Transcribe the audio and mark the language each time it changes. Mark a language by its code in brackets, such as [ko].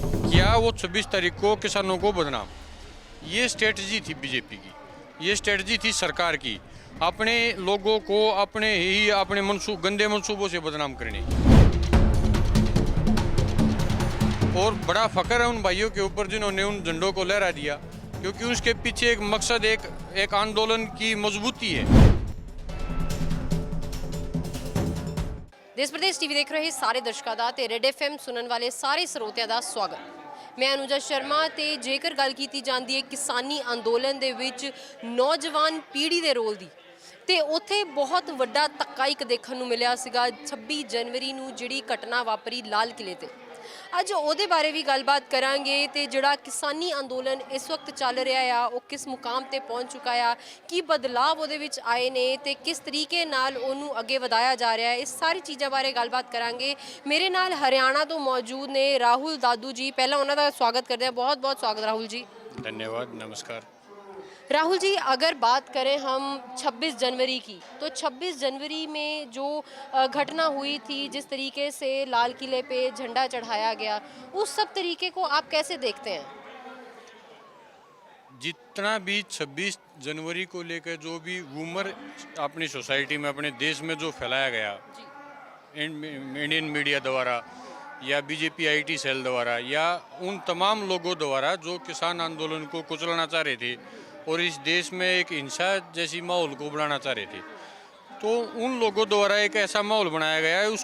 [hi] क्या वो 26 तारीख को किसानों को बदनाम, ये स्ट्रेटजी थी बीजेपी की, ये स्ट्रेटजी थी सरकार की, अपने लोगों को अपने गंदे मंसूबों से बदनाम करने की। और बड़ा फख्र है उन भाइयों के ऊपर जिन्होंने उन झंडों को लहरा दिया, क्योंकि उसके पीछे एक मकसद, एक आंदोलन की मजबूती है। देश प्रदेश टीवी देख रहे [pa] ਸਾਰੇ ਦਰਸ਼ਕਾਂ ਦਾ ਤੇ ਰੈਡ ਐਫਐਮ ਸੁਣਨ ਵਾਲੇ ਸਾਰੇ ਸਰੋਤਿਆਂ ਦਾ ਸਵਾਗਤ। ਮੈਂ ਅਨੁਜਾ ਸ਼ਰਮਾ ਤੇ ਜੇਕਰ ਗੱਲ ਕੀਤੀ ਜਾਂਦੀ ਹੈ ਕਿਸਾਨੀ ਅੰਦੋਲਨ ਦੇ ਵਿੱਚ ਨੌਜਵਾਨ ਪੀੜ੍ਹੀ ਦੇ ਰੋਲ ਦੀ ਤੇ ਉੱਥੇ ਬਹੁਤ ਵੱਡਾ ਧੱਕਾ ਇੱਕ ਦੇਖਣ ਨੂੰ ਮਿਲਿਆ ਸੀਗਾ 26 ਜਨਵਰੀ ਨੂੰ ਜਿਹੜੀ ਘਟਨਾ ਵਾਪਰੀ ਲਾਲ ਕਿਲੇ ਤੇ। ਅੱਜ ਉਹਦੇ ਬਾਰੇ ਵੀ ਗੱਲਬਾਤ ਕਰਾਂਗੇ ਤੇ ਜਿਹੜਾ ਕਿਸਾਨੀ ਅੰਦੋਲਨ ਇਸ ਵਕਤ ਚੱਲ ਰਿਹਾ ਆ ਉਹ ਕਿਸ ਮੁਕਾਮ ਤੇ ਪਹੁੰਚ ਚੁੱਕਾ ਆ, ਕੀ ਬਦਲਾਵ ਉਹਦੇ ਵਿੱਚ ਆਏ ਨੇ ਤੇ ਕਿਸ ਤਰੀਕੇ ਨਾਲ ਉਹਨੂੰ ਅੱਗੇ ਵਧਾਇਆ ਜਾ ਰਿਹਾ ਹੈ, ਇਸ ਸਾਰੀ ਚੀਜ਼ਾਂ ਬਾਰੇ ਗੱਲਬਾਤ ਕਰਾਂਗੇ। ਮੇਰੇ ਨਾਲ ਹਰਿਆਣਾ ਤੋਂ ਮੌਜੂਦ ਨੇ ਰਾਹੁਲ ਦਾਦੂ ਜੀ, ਪਹਿਲਾਂ ਉਹਨਾਂ ਦਾ ਸਵਾਗਤ ਕਰਦੇ ਹਾਂ। ਬਹੁਤ ਬਹੁਤ ਸਵਾਗਤ ਰਾਹੁल जी। [hi] धन्यवाद, नमस्कार। राहुल जी, अगर बात करें हम 26 जनवरी की, तो 26 जनवरी में जो घटना हुई थी, जिस तरीके से लाल किले पे झंडा चढ़ाया गया, उस सब तरीके को आप कैसे देखते हैं? जितना भी 26 जनवरी को लेकर जो भी रूमर अपनी सोसाइटी में, अपने देश में जो फैलाया गया इंडियन मीडिया द्वारा या बीजेपी आईटी सेल द्वारा या उन तमाम लोगों द्वारा जो किसान आंदोलन को कुचलना चाह रहे थे और इस देश में एक हिंसा जैसी माहौल को बनाना चाह रहे थे, तो उन लोगों द्वारा एक ऐसा माहौल बनाया गया है।